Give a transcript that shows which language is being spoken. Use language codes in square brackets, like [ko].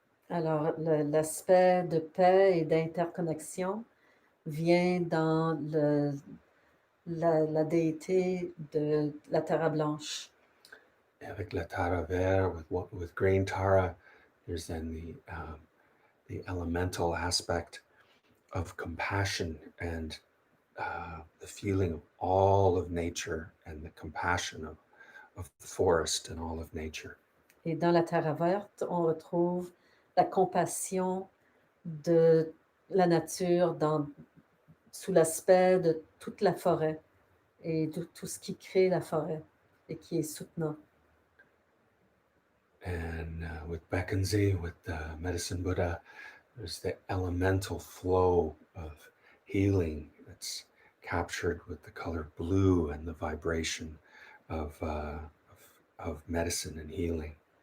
[fr] Alors, l'aspect de paix et d'interconnexion vient dans la déité de la Terre blanche. Avec la Tara vert, [en] with green Tara, there's then the elemental aspect of compassion and the feeling of all of nature and the compassion of the forest and all of nature. [fr] Et dans la Terre verte, on retrouve la compassion de la nature sous l'aspect de toute la forêt et de tout ce qui crée la forêt et qui est soutenant. [en] And with Bekkenzi, with the Medicine Buddha, there's the elemental flow of healing that's captured with the color blue and the vibration of medicine and healing.